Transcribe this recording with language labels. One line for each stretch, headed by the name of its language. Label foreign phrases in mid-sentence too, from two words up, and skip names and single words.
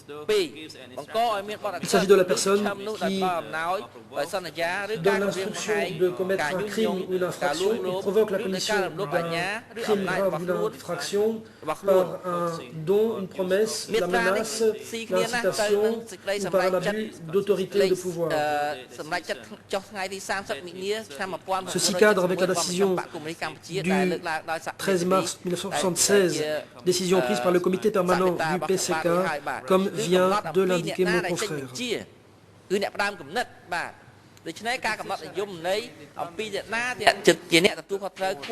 French: Il s'agit de la personne qui donne l'instruction de commettre un crime ou une infraction, il provoque la commission d'un crime grave ou d'une infraction par un don, une promesse, la menace, l'incitation ou par un abus d'autorité et de pouvoir. Ceci cadre avec la décision du 13 mars 1976, décision prise par le comité permanent du PCK, comme vient de l'indiquer mon confrère.
Khmer: ដូច្នេះការកំណត់និយមន័យអំពីអ្នកណាជាអ្នកទទួលខុសត្រូវ